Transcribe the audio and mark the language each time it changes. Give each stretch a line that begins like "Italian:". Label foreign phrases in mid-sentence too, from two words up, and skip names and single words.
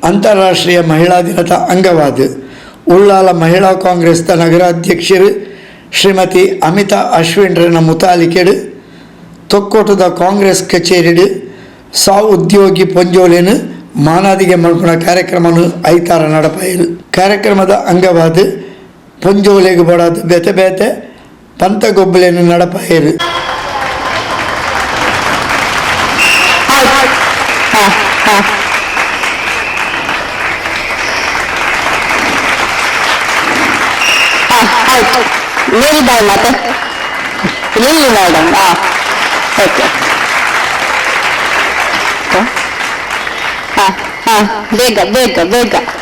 Tulu: ಅಂತಾರಾಷ್ಟ್ರೀಯ ಮಹಿಳಾ ದಿನದ ಅಂಗವಾದ ಉಳ್ಳಾಲ ಮಹಿಳಾ ಕಾಂಗ್ರೆಸ್ ನಗರಾಧ್ಯಕ್ಷರು ಶ್ರೀಮತಿ ಅಮಿತಾ ಅಶ್ವಿನ್ರನ ಮುತಾಲಿಕೆಡು ತೊಕ್ಕೋಟದ ಕಾಂಗ್ರೆಸ್ ಕಚೇರಿಡು ಉದ್ಯೋಗಿ ಪೊಂಜೋಲೆನು ಮಾನಾದಿಗೆ ಮಲ್ಪುನ ಕಾರ್ಯಕ್ರಮನು ಐತಾರ ನಡಪಾಯಿರು. ಕಾರ್ಯಕ್ರಮದ ಅಂಗವಾದ ಪೊಂಜೋಲೆಗೆ ಬಡಾದ ಬೇತೆ ಬೇತೆ ಪಂತಗೊಬ್ಬಲೆನು ನಡಪಾಯಿರು. ಲಿಲ್ಲಿ ಬಾಯ್ ಮತ್ತೆ ಲಿಲ್ಲಿ ಮೇಡಮ್ ಓಕೆ ಬೇಗ ಬೇಗ ಬೇಗ